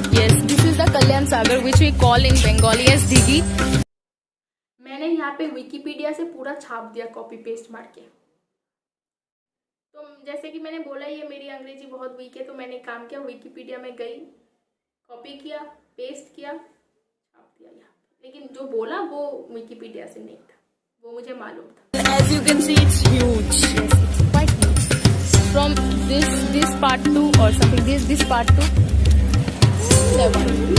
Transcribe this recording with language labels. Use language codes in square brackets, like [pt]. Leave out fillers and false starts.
[en] yes, this is the Kalyan Sagar, which we call in Bengali as Digi. [hi] मैंने यहाँ पे Wikipedia से पूरा छाप दिया कॉपी पेस्ट मार के। तो जैसे कि मैंने बोला ये मेरी अंग्रेजी बहुत वीक है, तो मैंने काम किया, विकिपीडिया में गई, कॉपी किया, पेस्ट किया, छाप दिया यहाँ। लेकिन जो बोला वो विकिपीडिया से नहीं था, वो मुझे मालूम था। [en] As you can see, it's huge. Yes, it's quite huge. From this part to or something, this part to that one.